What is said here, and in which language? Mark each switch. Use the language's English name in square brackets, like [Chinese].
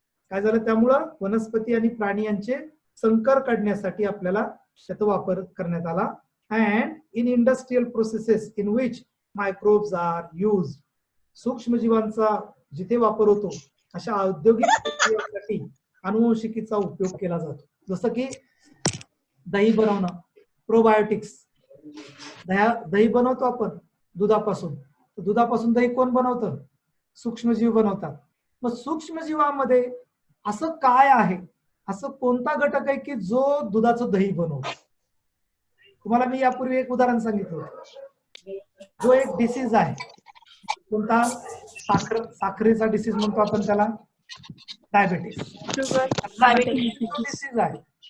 [Marathi] काय झालं, त्यामुळं वनस्पती आणि प्राणी यांचे संकर काढण्यासाठी आपल्याला त्याचा वापर करण्यात आला. [English] and in industrial processes in which microbes are use, [Marathi] सूक्ष्मजीवांचा जिथे वापर होतो अशा औद्योगिक प्रक्रियेसाठी अनुवंशिकीचा उपयोग केला जातो. जसं की दही बनवणं, प्रोबायोटिक्स. दही बनवतो आपण दुधापासून, दुधापासून दही कोण बनवतं, सूक्ष्मजीव बनवतात. मग सूक्ष्मजीवामध्ये असं काय आहे, असं कोणता घटक आहे की जो दुधाचं दही बनवतो. तुम्हाला मी यापूर्वी एक उदाहरण सांगितलं, जो एक डिसीज आहे, कोणता, साखरेचा डिसीज म्हणतो आपण त्याला, डायबेटीस डिसीज आहे.